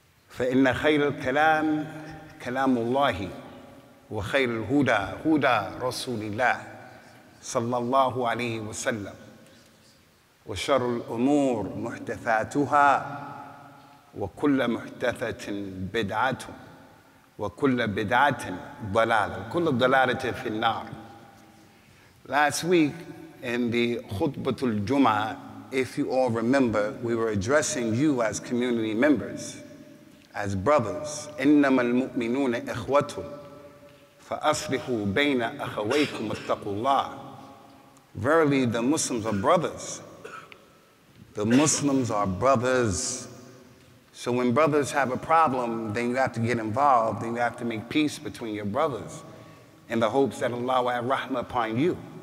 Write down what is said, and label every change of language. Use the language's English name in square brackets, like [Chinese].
[Arabic] فإن خير الكلام كلام الله وخير الهدى هدى رسول الله صلى الله عليه وسلم وشر الأمور محدثاتها وكل محدثة بدعة وكل بدعة ضلالة كل ضلالة في النار. [English] Last week in the Khutbah al-Jum'ah, if you all remember, we were addressing you as community members, as brothers. [Arabic] إنما المؤمنون إخوة فأصلحوا بين أخويكم واتقوا الله. [English] Verily the Muslims are brothers. The Muslims are brothers. So when brothers have a problem, then you have to get involved, then you have to make peace between your brothers in the hopes that Allah will have rahmah upon you.